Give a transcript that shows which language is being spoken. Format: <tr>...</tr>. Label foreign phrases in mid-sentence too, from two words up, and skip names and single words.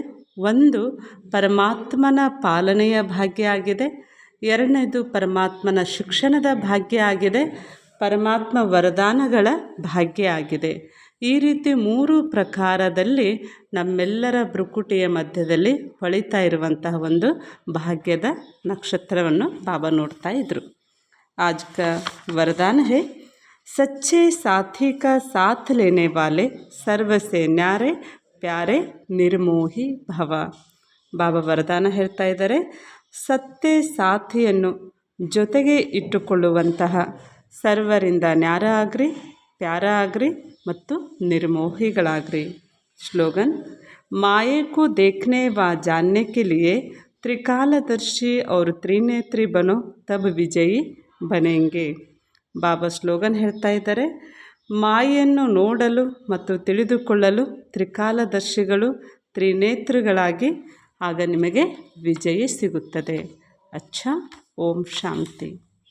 <kn>ಒಂದು ಪರಮಾತ್ಮನ ಪಾಲನೆಯ ಭಾಗ್ಯ ಆಗಿದೆ, ಎರಡನೇದು ಪರಮಾತ್ಮನ ಶಿಕ್ಷಣದ ಭಾಗ್ಯ ಆಗಿದೆ, ಪರಮಾತ್ಮ ವರದಾನಗಳ ಭಾಗ್ಯ ಆಗಿದೆ. ಈ ರೀತಿ 3 ಪ್ರಕಾರದಲ್ಲಿ ನಮ್ಮೆಲ್ಲರ ಭ್ರುಕುಟಿಯ ಮಧ್ಯದಲ್ಲಿ ಹೊಳಿತಾ ಇರುವಂತಹ ಒಂದು ಭಾಗ್ಯದ ನಕ್ಷತ್ರವನ್ನು ಬಾಬಾ ನೋಡ್ತಾ ಇದ್ರು.</kn> <hi>आज का वरदान है, सच्चे साथी का साथ लेने वाले सर्व से न्यारे प्यारे निर्मोही भव.</hi> <kn>ಬಾಬಾ ವರದಾನ ಹೇಳ್ತಾ ಇದ್ದಾರೆ, ಸತ್ಯ ಸಾಥಿಯನ್ನು ಜೊತೆಗೆ ಇಟ್ಟುಕೊಳ್ಳುವಂತಹ ಸರ್ವರಿಂದ ನ್ಯಾರ ಆಗ್ರಿ, ಪ್ಯಾರ ಆಗ್ರಿ ಮತ್ತು ನಿರ್ಮೋಹಿಗಳಾಗ್ರಿ. ಸ್ಲೋಗನ್,</kn> <hi>माये को देखने व जानने के लिए त्रिकालदर्शी और त्रिनेत्री बनो, तब विजयी बनेंगे.</hi> <kn>ಬಾಬಾ ಸ್ಲೋಗನ್ ಹೇಳ್ತಾ ಇದ್ದಾರೆ, ಮಾಯೆಯನ್ನು ನೋಡಲು ಮತ್ತು ತಿಳಿದುಕೊಳ್ಳಲು ತ್ರಿಕಾಲದರ್ಶಿಗಳು, ತ್ರಿನೇತ್ರಗಳಾಗಿ, ಆಗ ನಿಮಗೆ ವಿಜಯ ಸಿಗುತ್ತದೆ.</kn> <hi>अच्छा. ओम शांति.</hi>